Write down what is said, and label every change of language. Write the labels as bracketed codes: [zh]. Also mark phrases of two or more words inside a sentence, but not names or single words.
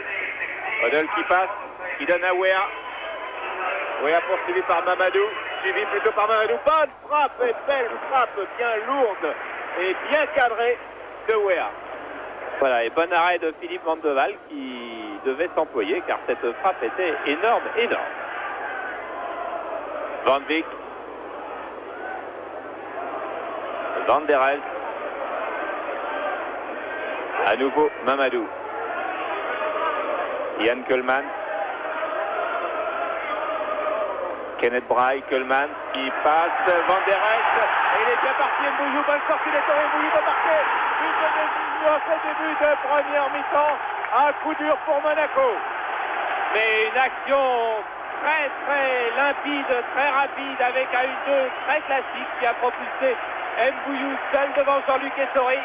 [fr] Hoddle qui passe, qui donne à Wea. Wea poursuivi par Mamadou, suivi plutôt par Mamadou. Bonne frappe et belle frappe, bien lourde et bien cadrée de Wea. Voilà, et bon arrêt de Philippe Van de Waal qui devait s'employer car cette frappe était énorme. Van Dijk. Van der Elst. À nouveau Mamadou. Yann Keulemans. Kenneth Braille, Keulemans qui passe. Van der Elst. Et il est bien parti. Mbouillou, bonne sortie d'Ettori. Mbouillou va marquer. But de décision à ce début de première mi-temps. Un coup dur pour Monaco. Mais une action très limpide, très rapide avec un 1-2 très classique qui a propulsé Mbouillou seul devant Jean-Luc Ettori.